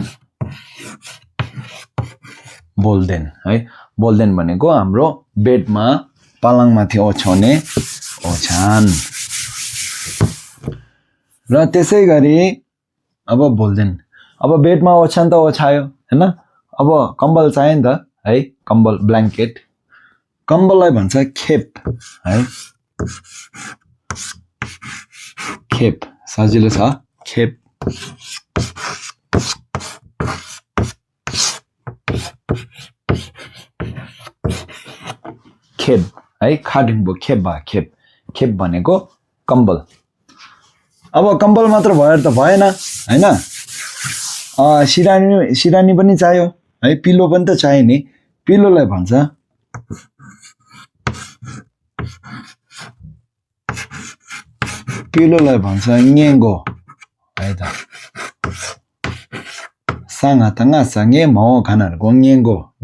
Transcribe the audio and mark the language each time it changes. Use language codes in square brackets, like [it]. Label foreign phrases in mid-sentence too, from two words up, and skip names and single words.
[ne] बोल्देन है बोल्देन भनेको हाम्रो बेडमा पलङमाथि ओछ्याउने ओछ्यान र त्यसै गरी अब बोल्देन अब बेडमा ओछ्यान त ओछ्यायो हैन अब कम्बल चाहियो नि त है कम्बल ब्ल्याङ्केट कम्बललाई भन्छ खेप है खेप सजिलो छ खेप खेप है खाडिङबो खेप भा खेप खेप भनेको कम्बल अब कम्बल मात्र भएर त भएन हैन सिरानी पनि चाहियो है पिलो पनि त चाहियो नि पिलोलाई भन्छ ङेगो है त साङा तङा सँगे म खानाहरुको ङेगो